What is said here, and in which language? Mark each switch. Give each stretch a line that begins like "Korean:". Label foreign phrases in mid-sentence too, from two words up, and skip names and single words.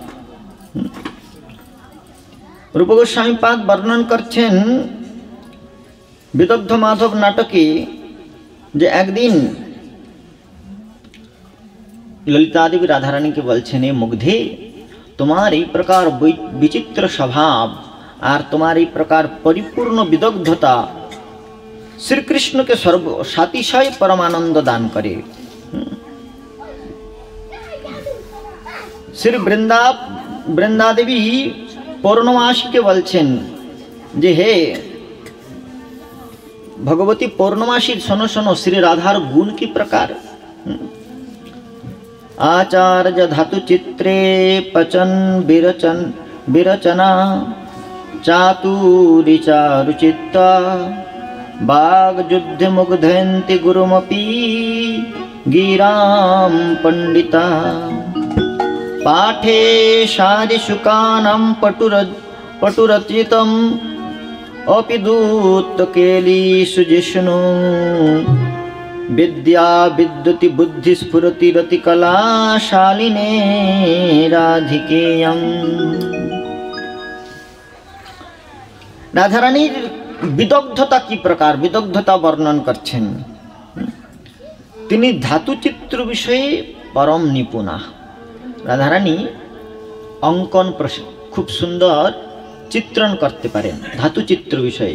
Bangla: রূপ গোস্বামী পাদ বর্ণন করছেন বিদগ্ধ মাধব নাটকে, যে একদিন ললিতা দেবী রাধারানীকে বলছেন, এ মুগ্ধে, তোমার এই প্রকার বিচিত্র স্বভাব আর তোমার এই প্রকার পরিপূর্ণ বিদগ্ধতা শ্রীকৃষ্ণকে সাতিশয় পরমানন্দ দান করে। শ্রী বৃন্দা দেবী পৌর্ণমাসীকে বলছেন যে, হে ভগবতী পৌর্ণমাসী, শোনো শোনো, শ্রী রাধার গুণ কি প্রকার।
Sanskrit: आचार्य धातु चित्रे पचन विरचना चातुरी चारुचित्ता बाग युद्ध मुग्धयन्ति गुरुमपि गिरां पंडिता पाठे शारिशुकानां पटुरचितम् अपि दूतकेलीषु जिष्णु विद्या विद्युति बुद्धि स्फुरति रति कलाशालिने राधिकेयम्।
Bangla: রাধারানীর বিদগ্ধতা কি প্রকার, বিদগ্ধতা বর্ণন করছেন। তিনি ধাতুচিত্র বিষয়ে পরম নিপুণা। রাধারানী অঙ্কন খুব সুন্দর চিত্রণ করতে পারেন ধাতুচিত্র বিষয়ে।